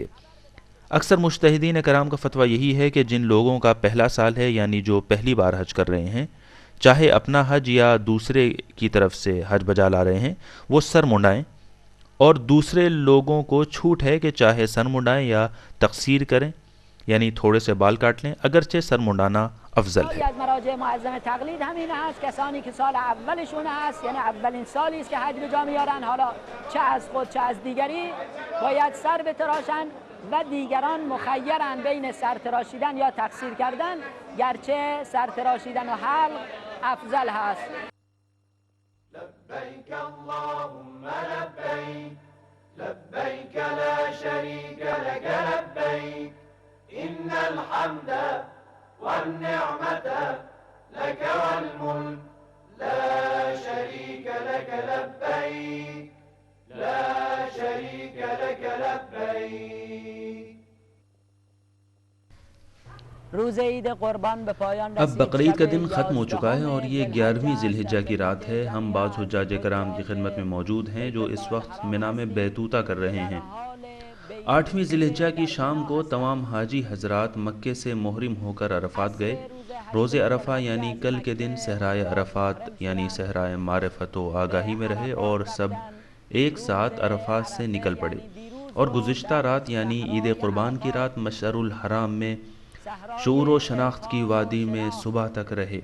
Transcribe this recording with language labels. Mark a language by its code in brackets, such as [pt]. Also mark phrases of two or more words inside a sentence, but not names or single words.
[ur] اکثر مجتہدین کرام کا فتویٰ یہی ہے کہ جن لوگوں کا پہلا سال ہے، یعنی جو پہلی بار حج کر رہے ہیں، چاہے اپنا حج یا دوسرے کی طرف سے حج بجا لا رہے ہیں، وہ سر منڈائیں، اور دوسرے لوگوں کو چھوٹ ہے کہ چاہے سر منڈائیں یا تقصیر کریں، یعنی تھوڑے سے بال کاٹ لیں، اگرچہ سر منڈانا افضل ہے۔ [fa] از مراجع معظم تقلید همین هست، کسانی که سال اولشون هست، یعنی اولین سالی است که حج به جا میارن، حالا چه از خود چه از دیگری باید سر بتراشن و دیگران مخیرن بین سر تراشیدن یا تقصیر کردن، گرچه سر تراشیدن و حلق افضل هست. [ar] لبيك اللهم لبيك لبيك لا شريك لك لبيك إن الحمد والنعمة لك والملك لا شريك لك لبيك لا شريك لك لبيك [fa] روز عید قربان به پایان رسید۔ [ur] اب بقرعید کا دن ختم ہو چکا ہے اور یہ 11ویں ذی الحجہ کی رات ہے۔ ہم بعض حجاج کرام کی خدمت میں موجود ہیں جو اس وقت منا میں بیتوتہ کر رہے ہیں۔ 8ویں ذی الحجہ کی شام کو تمام حاجی حضرات مکے سے محرم ہو کر عرفات گئے۔ روز عرفہ یعنی کل کے دن صحرائے عرفات یعنی صحرائے معرفت و آگاہی میں رہے اور سب ایک ساتھ عرفات سے نکل پڑے، اور گزشتہ رات یعنی عید قربان کی رات مشعر الحرام میں شعور و شناخت کی وادی میں صبح تک رہے۔